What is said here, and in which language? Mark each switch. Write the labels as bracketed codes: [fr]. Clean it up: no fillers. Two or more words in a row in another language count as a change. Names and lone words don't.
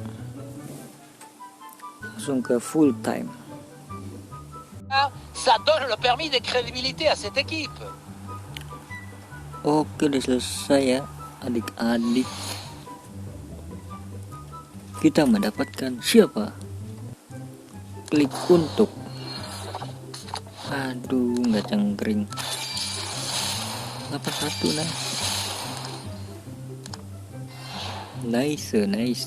[id] Langsung ke [en] full time. [fr] Ça donne le permis de crédibilité à cette équipe. [id] Oke, udah selesai ya adik-adik. Kita mendapatkan siapa? Klik untuk. Aduh, nggak cengkring. 81 nice.